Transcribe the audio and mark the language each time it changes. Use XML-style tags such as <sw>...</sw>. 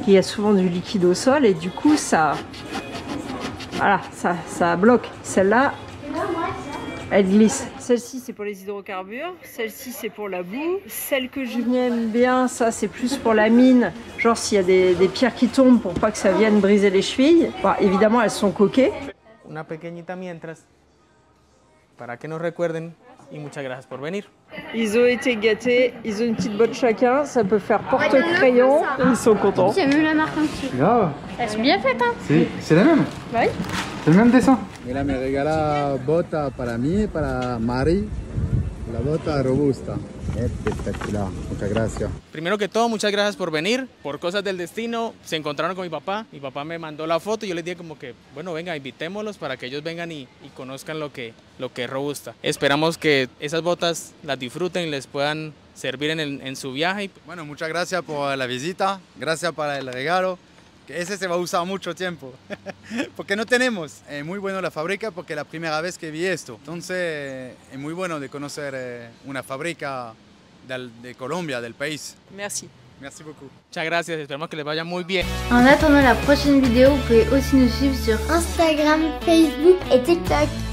<fr>Il y a souvent du liquide au sol et du coup ça... Voilà, ça bloque. Celle-là, elle glisse. Celle-ci, c'est pour les hydrocarbures. Celle-ci, c'est pour la boue. Celle que je aime bien, ça, c'est plus pour la mine. Genre, s'il y a des pierres qui tombent pour pas que ça vienne briser les chevilles. Bon, évidemment, elles sont coquées.</fr> <es>Una pequeñita mientras, para que nos recuerden y muchas gracias por venir.</es> <fr>Ils ont été gâtés, ils ont une petite botte chacun, ça peut faire porte-crayon, ils sont contents. Il y a même la marque en dessous. Grave. Elles sont bien faites, hein. C'est la même. Oui. C'est le même dessin.</fr> <es>Mira, me regala bota para mí y para Mari, la bota robusta. Espectacular, muchas gracias. Primero que todo, muchas gracias por venir. Por cosas del destino, se encontraron con mi papá. Mi papá me mandó la foto y yo les dije como que, bueno, venga, invitémoslos para que ellos vengan y conozcan lo que es Robusta. Esperamos que esas botas las disfruten y les puedan servir en su viaje. Bueno, muchas gracias por la visita, gracias para el regalo. Que ese se va a usar mucho tiempo, porque no tenemos. Es muy bueno la fábrica porque es la primera vez que vi esto. Entonces es muy bueno de conocer una fábrica de Colombia, del país.</es> <fr>Merci. Merci beaucoup.</fr> <es>Muchas gracias, esperamos que les vaya muy bien.</es> <fr>En attendant la prochaine vidéo, vous pouvez aussi nous suivre sur Instagram, Facebook et TikTok.</fr>